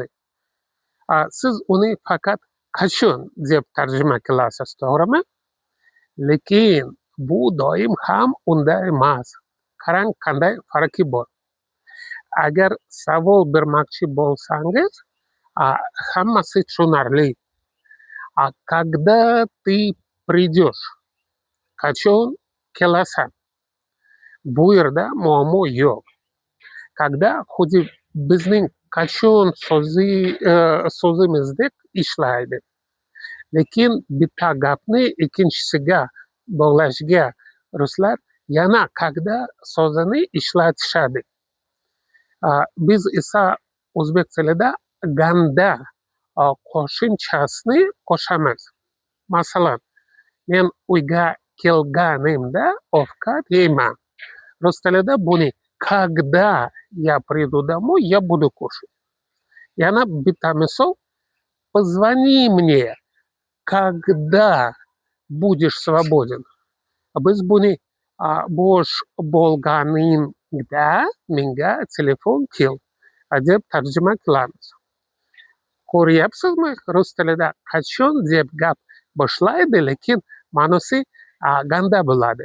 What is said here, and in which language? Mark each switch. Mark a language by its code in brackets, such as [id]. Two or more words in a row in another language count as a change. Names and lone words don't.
[uz] Siz uni faqat "qachon" deb tarjima qilasiz, to'g'rimi? Lekin bu doim ham unday emas. Qarang, qanday farqi bor. Agar savol bermoqchi bo'lsangiz, hammasi tushunarli. [ru] Когда ты придешь? [uz] Qachon kelasan? Bu yerda muammo yo'q. Когда xuddi bizning qachon so'zimizdek ishlaydi. Lekin bitta gapni ikkinchisiga bog'lashga ruslar yana "когда" so'zini ishlatishadi. Biz esa o'zbek tilida "ganda" qo'shimchasini qo'shamiz. Masalan, men uyga kelganimda ovqat yeyman. Rus tilida buni [ru] "когда я приду домой, я буду кушать". [uz] Yana bitta misol: [ru] "Позвони мне, когда будешь свободен". [uz] Biz buni bo'sh bo'lganingda menga telefon qil deb tarjima qilamiz. Ko'ryapsizmi, rus tilida "qachon" deb gap boshlaydi, lekin ma'nosi "ganda" bo'ladi.